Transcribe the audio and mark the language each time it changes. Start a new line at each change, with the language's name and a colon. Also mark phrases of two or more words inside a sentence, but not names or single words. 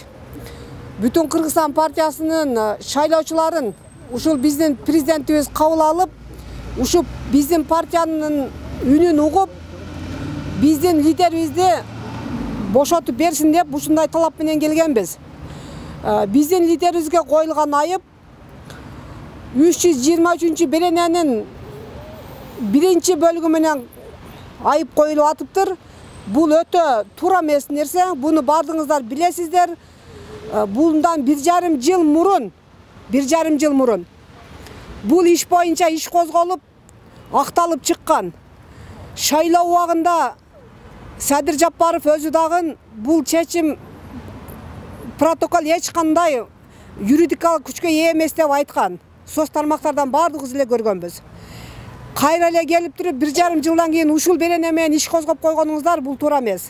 Kyrgyz: Бүтүн Кыргызстан партиясынын шайлоочуларын ушул биздин президентибиз кабыл алып, ушул биздин партиянын үнүн угуп, биздин лидерибизди бошотуп берсин деп ушундай талап менен келгенбиз. Биздин лидерибизге коюлган айып 323 берененин 1 бөлүгү менен айып коюлуп атыптыр. Бул өтө туура эмес нерсе. Буну бардыңыздар билесиздер. Bundan 1,5 yıl murun bul iş boyunca iş kozgolup aktalıp çıkkan. Şaylоо убагында Садыр Жапаров өзү дагы бул чечим протокол эч кандай юридикалык күчкө ээ эмес деп айткан. Соц тармактардан бардыгыбыз эле көргөнбүз. Кайра эле келип туруп 1,5 жылдан кийин ушул берене менен иш козгоп койгонуңуздар бул туура эмес.